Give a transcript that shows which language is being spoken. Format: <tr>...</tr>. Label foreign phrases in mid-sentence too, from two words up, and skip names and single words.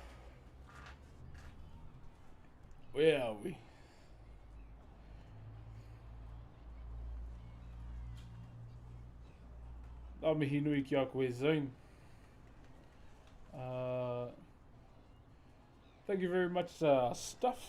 <en>Where are we?</en> <mi>Nā mihi nui ki a koe Zone.</mi> <en>Thank you very much, Stuff.</en>